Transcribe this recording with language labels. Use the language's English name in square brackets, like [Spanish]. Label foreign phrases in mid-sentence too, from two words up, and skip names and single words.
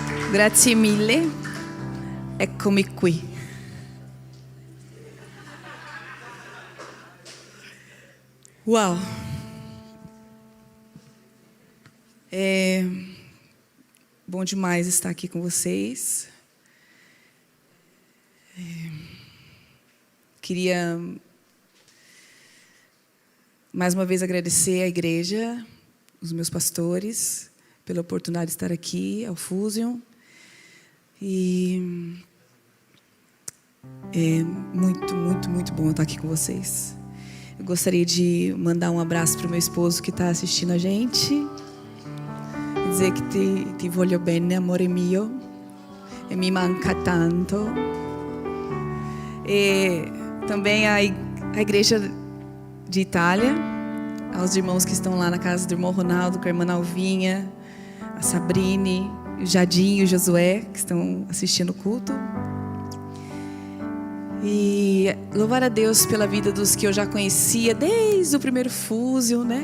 [Italian] Grazie mille, eccomi qui. [Portuguese] Uau! É bom demais estar aqui com vocês. Queria mais uma vez agradecer à igreja, os meus pastores, pela oportunidade de estar aqui, ao Fusion. E é muito bom estar aqui com vocês. Eu gostaria de mandar um abraço para o meu esposo que está assistindo a gente. Dizer que [Italian] ti voglio bene, amore mio. E mi manca tanto. [Portuguese] E também a igreja de Itália, aos irmãos que estão lá na casa do irmão Ronaldo, com a irmã Alvinha, a Sabrine, o Jadinho e o Josué, que estão assistindo o culto. E louvar a Deus pela vida dos que eu já conhecia desde o primeiro Fusion, né?